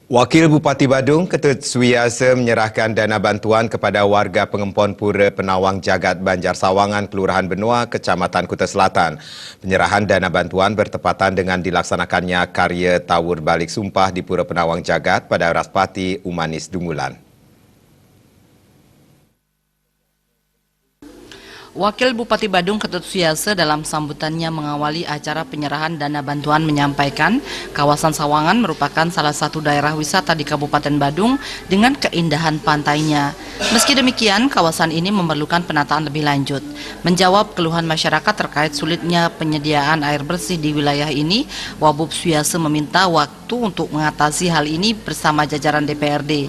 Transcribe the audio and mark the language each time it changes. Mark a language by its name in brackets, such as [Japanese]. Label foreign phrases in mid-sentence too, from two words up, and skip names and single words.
[Indonesian] Wakil Bupati Badung, Ketut Suiyasa menyerahkan dana bantuan kepada warga Pengempon Pura Penawang Jagat Banjar Sawangan, Kelurahan Benua, Kecamatan Kuta Selatan. Penyerahan dana bantuan bertepatan dengan dilaksanakannya karya Tawur Balik Sumpah di Pura Penawang Jagat pada Raspati Umanis Dungulan. Wakil Bupati Badung Ketut Suiyasa dalam sambutannya mengawali acara penyerahan dana bantuan menyampaikan kawasan Sawangan merupakan salah satu daerah wisata di Kabupaten Badung dengan keindahan pantainya. Meski demikian, kawasan ini memerlukan penataan lebih lanjut. Menjawab keluhan masyarakat terkait sulitnya penyediaan air bersih di wilayah ini, Wabub Suiyasa meminta waktu untuk mengatasi hal ini bersama jajaran DPRD.